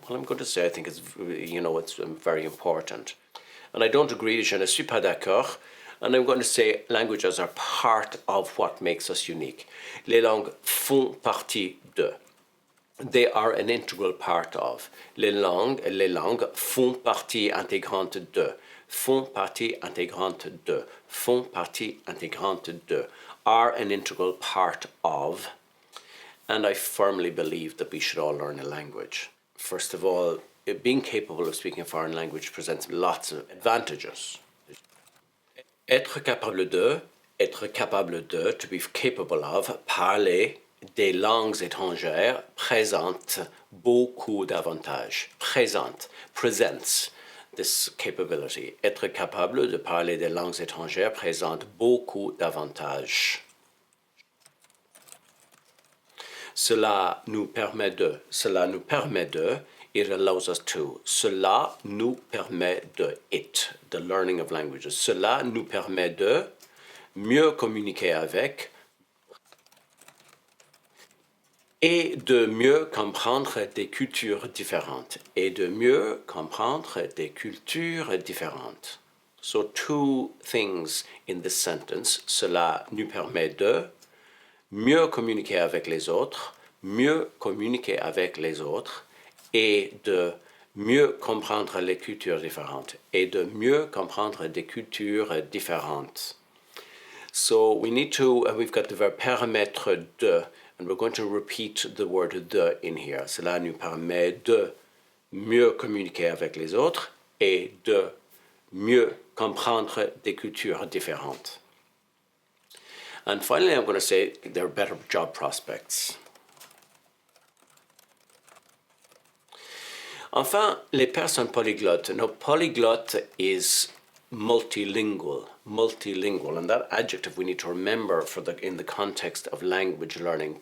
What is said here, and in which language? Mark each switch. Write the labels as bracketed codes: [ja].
[en] Well, I'm going to say I think it's very important. And I don't agree, [fr] je ne suis pas d'accord. [en] And I'm going to say languages are part of what makes us unique. [fr] Les langues font partie de. [en] They are an integral part of. [fr] Les langues font partie intégrante de. Font partie intégrante de. Font partie intégrante de. [en] Are an integral part of, and I firmly believe that we should all learn a language. First of all, being capable of speaking a foreign language presents lots of advantages. [fr] Être capable de, [en] to be capable of, [fr] parler des langues étrangères présente beaucoup d'avantages. [en] Presents this capability. [fr] Être capable de parler des langues étrangères présente beaucoup d'avantages. Cela nous permet de, [en] it allows us to. [fr] Cela nous permet de, [en] it, the learning of languages. [fr] Cela nous permet de mieux communiquer avec, et de mieux comprendre des cultures différentes. Et de mieux comprendre des cultures différentes. [en] So two things in this sentence. [fr] Cela nous permet de mieux communiquer avec les autres, mieux communiquer avec les autres et de mieux comprendre les cultures différentes et de mieux comprendre des cultures différentes. [en] So we need to, we've got the verb permettre de, and we're going to repeat the word de in here. [fr] Cela nous permet de mieux communiquer avec les autres et de mieux comprendre des cultures différentes. [en] And finally, I'm going to say there are better job prospects. [fr] Enfin, les personnes polyglottes. [en] Now, polyglot is multilingual, and that adjective we need to remember in the context of language learning.